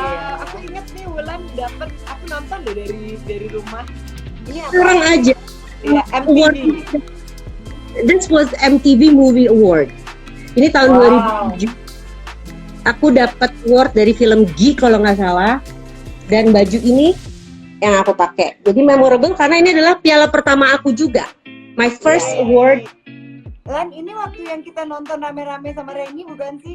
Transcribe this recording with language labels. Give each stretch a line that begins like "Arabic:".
Indonesian: Wah, aku inget nih Wulan dapat, aku nonton deh dari rumah. Ini apa? sekarang aja. Ya,
English: Award. MTV. This was MTV Movie Award.
Indonesian: Ini tahun Wow. 2007. Aku dapat award dari film G kalau nggak salah. Dan baju ini yang aku pakai. Jadi memorable karena ini adalah piala pertama aku juga.
English: My first award.
Indonesian: Lan, ini waktu yang kita nonton rame-rame sama Reni bukan sih?